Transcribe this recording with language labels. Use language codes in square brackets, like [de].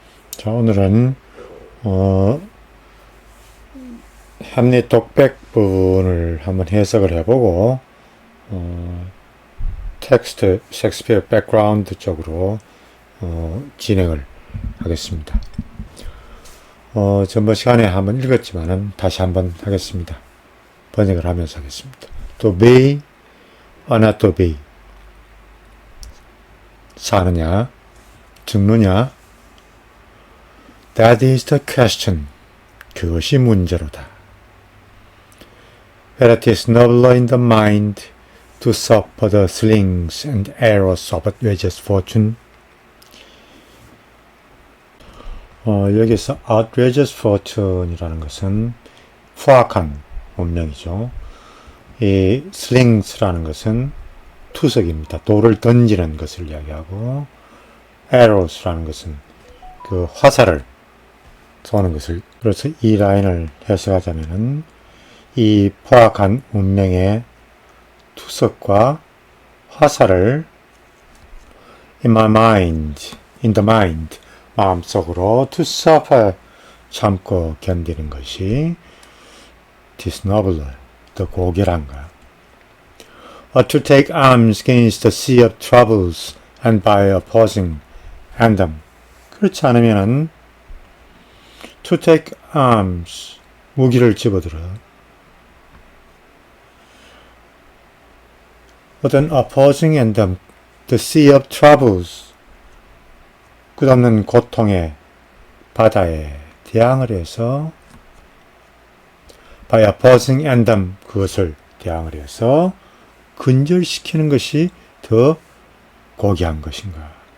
[ko] 자, 오늘은 햄릿 독백본을 한번 해석을 해보고 텍스트 셰익스피어 백그라운드 쪽으로 진행을 하겠습니다. 전번 시간에 한번 읽었지만은 다시 한번 하겠습니다. 번역을 하면서 하겠습니다. [en] To be or not to be, [ko] 사느냐 죽느냐, [en] That is the question. [ko] 그것이 문제로다. [en] Whether it is nobler in the mind to suffer the slings and arrows of outrageous fortune. [ko] 여기서 [en] outrageous fortune [ko] 이라는 것은 후악한 운명이죠. 이 slings라는 것은 투석입니다. 돌을 던지는 것을 이야기하고, arrows라는 것은 그 화살을 쏘는 것을, 그래서 이 라인을 해석하자면은 이 포악한 운명의 투석과 화살을 [en] in my mind, in the mind, [ko] 마음속으로 [en] to suffer, [ko] 참고 견디는 것이 [en] this nobler, [ko] 더 고결한가. [en] Or to take arms against the sea of troubles and by opposing them. [ko] 그렇지 않으면은 [en] to take arms, [ko] 무기를 집어들어. 어떤 [en] opposing them, the sea of troubles, [ko] 끝없는 고통의 바다에 대항을 해서 [en] by opposing them, [ko] 그것을 대항을 해서 근절시키는 것이 더 고귀한 것인가.